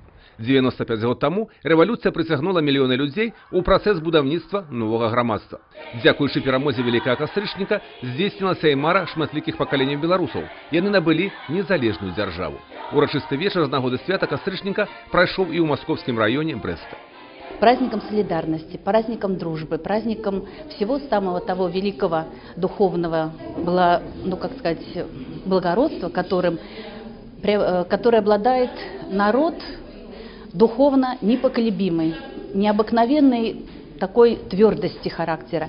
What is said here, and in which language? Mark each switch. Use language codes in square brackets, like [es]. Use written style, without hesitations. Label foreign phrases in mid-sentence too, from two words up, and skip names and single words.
[be] 95 год таму рэвалюцыя прыцягнула мільёны людзей у працэс будаўніцтва новага грамадства. Дзякуючы перамозе вялікага кастрычніка здзейснілася і мара шматлікіх пакаленняў беларусаў. Яны набылі незалежную дзяржаву. Урачысты вечар з нагоды свята кастрычніка прайшоў і ў маскоўскім раёне Брэста. [ru] Праздником солидарности, праздником дружбы, праздником всего самого того великого духовного, благородства, которое обладает народ духовно непоколебимой, необыкновенной такой твердости характера.